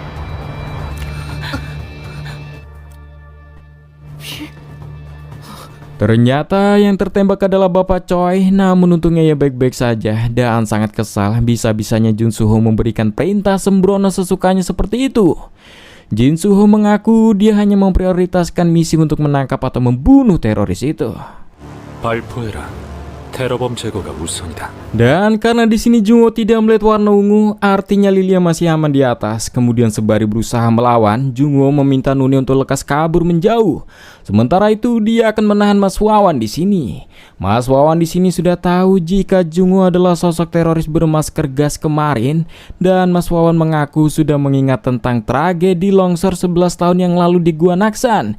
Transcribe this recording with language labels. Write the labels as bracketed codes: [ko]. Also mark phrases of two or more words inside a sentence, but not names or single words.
[id] Ternyata yang tertembak adalah Bapak Choi, namun untungnya ia baik-baik saja dan sangat kesal bisa-bisanya Jin Soo memberikan perintah sembrono sesukanya seperti itu. Jin Soo mengaku dia hanya memprioritaskan misi untuk menangkap atau membunuh teroris itu. [ko] 발포해라. 테러범 제거가 우선이다. [id] Dan karena di sini Jungo tidak melihat warna ungu, artinya Lilia masih aman di atas. Kemudian sembari berusaha melawan, Jungo meminta Nuni untuk lekas kabur menjauh. Sementara itu dia akan menahan Mas Wawan di sini. Mas Wawan di sini sudah tahu jika Jungo adalah sosok teroris bermasker gas kemarin, dan Mas Wawan mengaku sudah mengingat tentang tragedi longsor 11 tahun yang lalu di Gua Naksan.